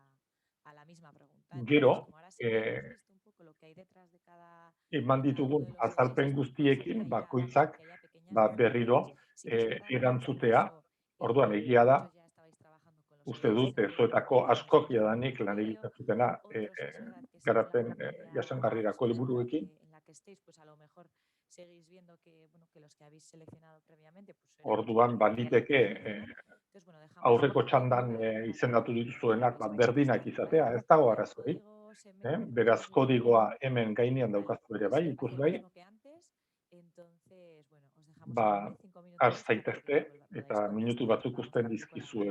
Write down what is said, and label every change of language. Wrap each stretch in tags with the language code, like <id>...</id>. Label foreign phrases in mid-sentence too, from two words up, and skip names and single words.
<eu>gero, eman ditugun azalpen guztiekin, bakoitzak berriro erantzutea, orduan egia da, uste dut, zuetako askok jadanik lan egiten zutena garapen jasangarrirako helburuekin,</eu> <es>estéis, pues a lo mejor seguís viendo que, bueno, que los que habéis seleccionado previamente, pues</es> <eu>Orduan baliteke</eu> <es>entonces, bueno, dejamos</es> <eu>aurreko</eu> <es>espacio</es> <eu>txandan</eu> <es>para</es> <eu>izendatu</eu> <es>que</es> <eu>dituzuenak</eu> <es>veáis</es> <eu>berdinak</eu> <es>vuestra</es> <eu>izatea, ez</eu> <es>intervención,</es> <eu>dago</eu> <es>el</es> <eu>arazorik.</eu> <es>código se mete en</es> <eu>Beraz,</eu> <es>vuestro</es> <eu>kodigoa</eu> <es>ordenador.</es> <eu>hemen gainean</eu> <es>Vale,</es> <eu>daukazu ere</eu> <es>pues</es> <eu>bai,</eu> <es>hacéis lo</es> <eu>ikusgai,</eu> <es>mismo que antes, entonces, bueno, os dejamos ahora 5</es> <eu>has</eu> <es>minutitos para</es> <eu>zaitezte</eu> <es>que</es> <eu>eta</eu> <es>podáis</es> <eu>minutu</eu> <es>contestar y</es> <eu>batzuk</eu> <es>vamos</es> <eu>uzten</eu> <es>rápido con la prueba.</es>